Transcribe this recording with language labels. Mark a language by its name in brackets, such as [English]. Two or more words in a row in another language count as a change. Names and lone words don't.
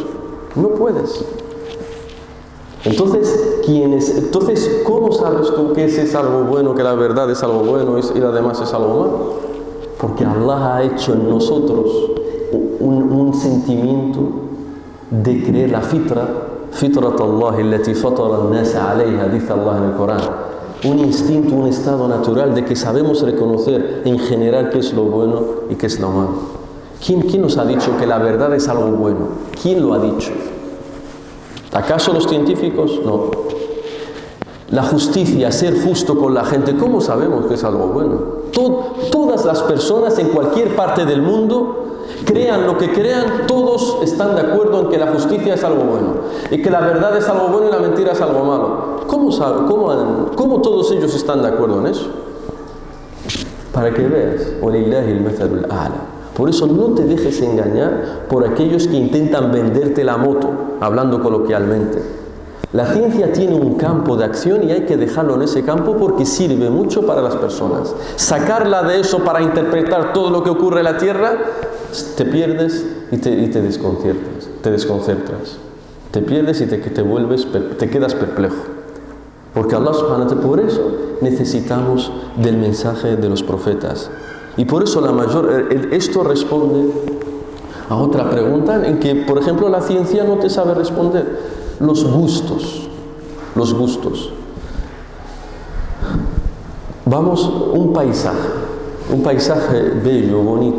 [Spanish] No puedes. Entonces, ¿cómo sabes tú que ese es algo bueno, que la verdad es algo bueno y la demás es algo malo? Porque Allah ha hecho en nosotros un sentimiento de creer la [Arabic] فطرت الله التي فطر الناس عليها, [Spanish] dice Allah en el Corán. Un instinto, un estado natural de que sabemos reconocer en general qué es lo bueno y qué es lo malo. ¿Quién nos ha dicho que la verdad es algo bueno? ¿Quién lo ha dicho? ¿Acaso los científicos? No. La justicia, ser justo con la gente, ¿cómo sabemos que es algo bueno? Todas las personas en cualquier parte del mundo, crean lo que crean, todos están de acuerdo en que la justicia es algo bueno y que la verdad es algo bueno y la mentira es algo malo. ¿Cómo todos ellos están de acuerdo en eso? Para que veas, [Arabic] وَلِلَّهِ الْمَثَلُ الْأَعْلَى. [Spanish] Por eso no te dejes engañar por aquellos que intentan venderte la moto, hablando coloquialmente. La ciencia tiene un campo de acción y hay que dejarlo en ese campo porque sirve mucho para las personas. Sacarla de eso para interpretar todo lo que ocurre en la Tierra, te pierdes y te desconcentras. Te pierdes y te quedas perplejo. Porque Allah subhanahu wa ta'ala, por eso necesitamos del mensaje de los profetas. Y por eso esto responde a otra pregunta en que, por ejemplo, la ciencia no te sabe responder. Los gustos. Vamos, un paisaje bello, bonito.